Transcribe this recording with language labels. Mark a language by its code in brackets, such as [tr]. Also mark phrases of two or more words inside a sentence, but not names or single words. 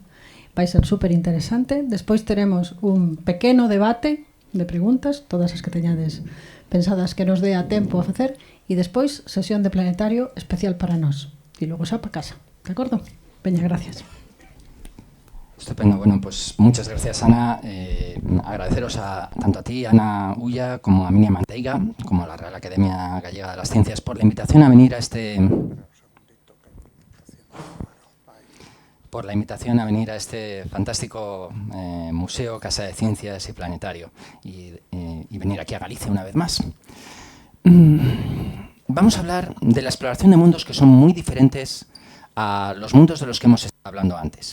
[gl] Vai ser super interesante. Despois teremos un pequeno debate de preguntas, todas as que teñades pensadas que nos dé a tempo a facer, e despois sesión de planetario especial para nós. E logo xa para casa, de acordo? Veña, gracias. Estupendo. [es] Bueno, pues muchas gracias, Ana. Agradeceros tanto a ti, Ana Ulla, como a Minia Manteiga, como a la Real Academia Gallega de las Ciencias por la invitación a venir a este fantástico museo, Casa de Ciencias y Planetario, y venir aquí a Galicia una vez más. Vamos a hablar de la exploración de mundos que son muy diferentes a los mundos de los que hemos estado hablando antes.